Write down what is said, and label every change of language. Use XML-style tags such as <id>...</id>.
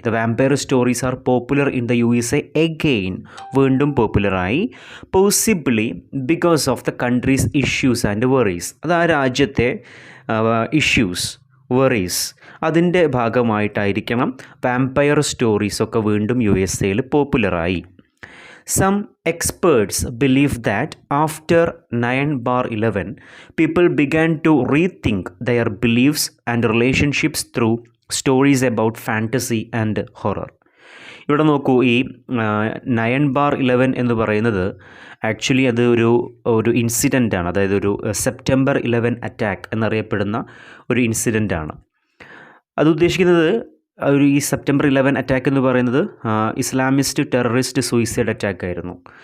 <en>the vampire stories are popular in the USA, again</en> <ml>വീണ്ടും പോപ്പുലറായി.</ml> <en>Possibly because of the country's issues and worries.</en> <ml>അത് ആ രാജ്യത്തെ issues, worries, അതിൻ്റെ ഭാഗമായിട്ടായിരിക്കണം vampire സ്റ്റോറീസൊക്കെ വീണ്ടും USA-യിൽ പോപ്പുലറായി.</ml> <en>Some experts believe that after 9/11, people began to rethink their beliefs and relationships through stories about fantasy and horror.</en> <ml>ഇവിടെ നോക്കൂ, ഈ 9/11 എന്ന് പറയുന്നത് ആക്ച്വലി അത് ഒരു ഇൻസിഡൻ്റാണ്. അതായത് ഒരു സെപ്റ്റംബർ 11 അറ്റാക്ക് എന്നറിയപ്പെടുന്ന ഒരു ഇൻസിഡൻ്റാണ്. അത് ഉദ്ദേശിക്കുന്നത് ഈ സെപ്റ്റംബർ 11 അറ്റാക്ക് എന്ന് പറയുന്നത് ഇസ്ലാമിസ്റ്റ് ടെററിസ്റ്റ് സൂയിസൈഡ് അറ്റാക്ക് ആയിരുന്നു.</ml>